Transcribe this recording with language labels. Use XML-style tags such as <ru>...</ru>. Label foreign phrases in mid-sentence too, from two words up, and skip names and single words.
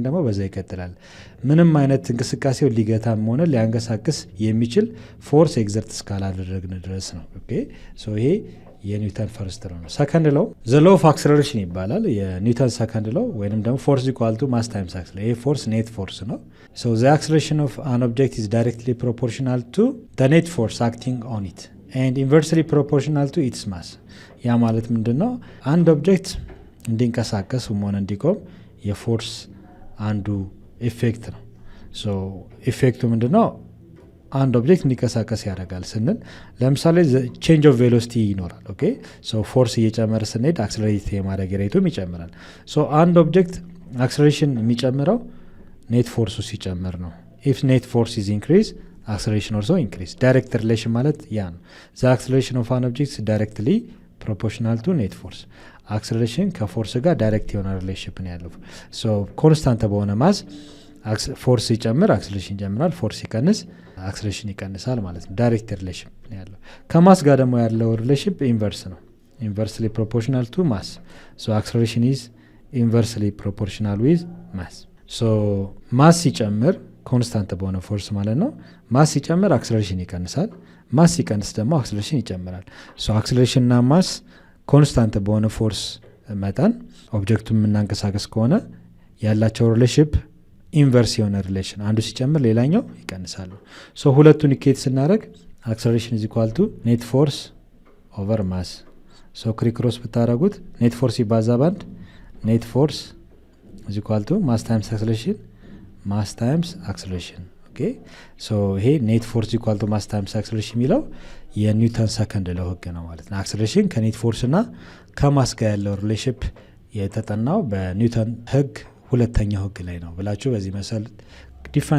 <am>ደግሞ በዛ ይቀጥላል ምንም አይነት እንቅስቃሴው ሊገታም ሆነ ሊያንቀሳቅስ የሚችል</am> <en>force exert</en> <am>እስካላደረግን ድረስ ነው</am> <en>okay so</en> <am>ይሄ የኒውተን ፈርስት ላው ነው</am> <en>second law the law of acceleration</en> <am>ይባላል የኒውተን</am> <en>second law</en> <am>ወይንም ደግሞ</am> <en>force equal to mass times acceleration</en> <am>ይሄ</am> <en>force net force</en> <am>ነው</am> <en>so the acceleration of an object is directly proportional to the net force acting on it and inversely proportional to its mass</en> <am>ያ ማለት ምንድነው አንድ ኦብጀክት እንዲንቀሳቀስ ሆነ እንዲቆም የፎርስ አንዱ ኢፌክት ነው ሶ ኢፌክቱ ምንድነው አንድ ኦብጀክት እንዲንቀሳቀስ ያደርጋል ስንል ለምሳሌ</am> <en>change of velocity</en> <am>ይኖራል</am> <en>okay so force</en> <am>እየጨመረ ስንሄድ አክሰለሬት የማድረግ ሬቱም ይጨምራል ሶ አንድ</am> <en>object acceleration</en> <am>የሚጨምረው ኔት ፎርሱ ሲጨምር ነው</am> <en>if net force is increased acceleration also increase direct relation</en> <am>ማለት ያ ነው</am> <en>the acceleration of an object is directly proportional to net force acceleration</en> <am>ከፎርስ ጋር ዳይሬክት የሆነ ሪሌሽን ያለው</am> <en>so constant</en> <am>በሆነ ማስ ፎርስ ይጨምር acceleration ይጨምራል ፎርስ ይቀንስ acceleration ይቀንሳል ማለት ነው</am> <en>direct relation</en> <am>ያለው ከማስ ጋር ደግሞ ያለው ሪሌሽን ኢንቨርስ ነው</am> <en>inversely proportional to mass so acceleration is inversely proportional with mass so</en> <am>ማስ ይጨምር ኮንስታንት በሆነ ፎርስ ማለት ነው ማስ ሲጨምር አክሰለሬሽን ይቀንሳል ማስ ሲቀንስ ደግሞ አክሰለሬሽን ይጨምራል</am> <en>so acceleration</en> <am>እና ማስ ኮንስታንት በሆነ ፎርስ መጠን ኦብጀክቱን የምናንቀሳቀስ ከሆነ ያላቸው ሪሌሽን ኢንቨርስ የሆነ ሪሌሽን አንዱ ሲጨምር ሌላኛው ይቀንሳሉ ሶ ሁለቱን ኢኩዌት ስናደርግ</am> <en>acceleration is equal to net force over mass so crisscross</en> <am>ብታረጉት</am> <en>net force</en> <am>ይባዛ ባንድ ኔት ፎርስ</am> <en>is equal to mass times acceleration okay so</en> <am>ይሄ</am> <en>net force equal to mass times acceleration</en> <am>የሚለው የኒውተን</am> <en>second law</en> <am>ህግ ነው ማለት ነው። አክሰለሬሽን ከኔት ፎርስ እና ከማስ ጋር ያለው ሪሌሽንሺፕ የተጠናው በኒውተን ህግ ሁለተኛው ህግ ላይ ነው ብላችሁ በዚህ መሰረት ዲፋይን</am>